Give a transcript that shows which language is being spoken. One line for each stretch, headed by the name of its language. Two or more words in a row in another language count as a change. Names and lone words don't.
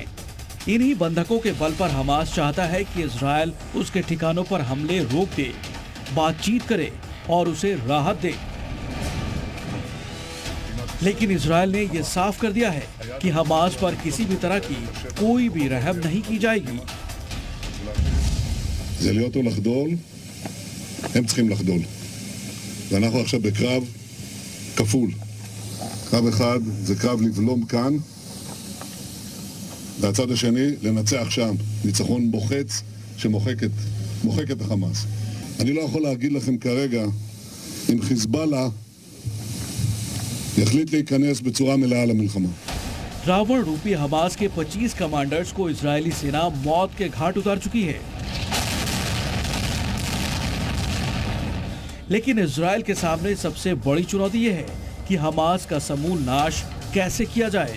Hindi: इन्हीं बंधकों के बल पर हमास चाहता है कि इजरायल उसके ठिकानों पर हमले रोक दे, बातचीत करे और उसे राहत दे। लेकिन इजरायल ने यह साफ कर दिया है कि हमास पर किसी भी तरह की कोई भी रहम नहीं की जाएगी।
Hebrew: זה להיות או לחדול, הם צריכים לחדול. ואנחנו עכשיו בקרב כפול. קרב אחד זה קרב לבלום כאן, והצד השני לנצח שם, ניצחון מוחץ שמוחק את החמאס. אני לא יכול להגיד לכם כרגע אם חיזבאללה יחליט להיכנס בצורה מלאה למלחמה.
Hindi: रावण रूपी हमास के 25 कमांडर्स को इजरायली सेना मौत के घाट उतार चुकी है। लेकिन इजरायल के सामने सबसे बड़ी चुनौती यह है कि हमास का समूल नाश कैसे किया जाए।